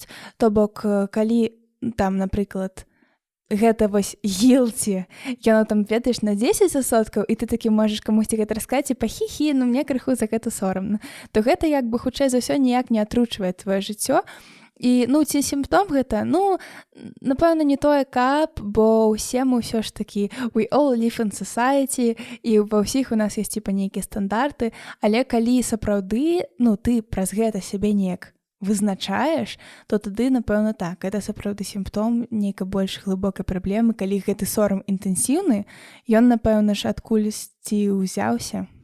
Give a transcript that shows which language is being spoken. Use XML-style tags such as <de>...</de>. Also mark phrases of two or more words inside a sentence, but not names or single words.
<be>То бок, калі там, напрыклад, гэта вось guilty, яно там, ведаеш, на 10%, і ты такі можаш камусьці гэта расказаць, і па-хі-хі, мне крыху за гэта сорамна, то гэта як бы хутчэй за ўсё ніяк не атручвае твоё жыццё. І, ці сімптом гэта, напэўна, не тое каб, бо ўсе мы ўсё ж такі</be> <en>we all live in society,</en> <be>і ва ўсіх у нас ёсць типа нейкія стандарты, але калі сапраўды, ты праз гэта сябе неяк вызначаеш, то тады, напэўна, так, гэта сапраўды сімптом нейкай больш глыбокай праблемы, калі гэты сорам інтэнсіўны, ён, напэўна ж, адкульсьці ўзяўся.</be>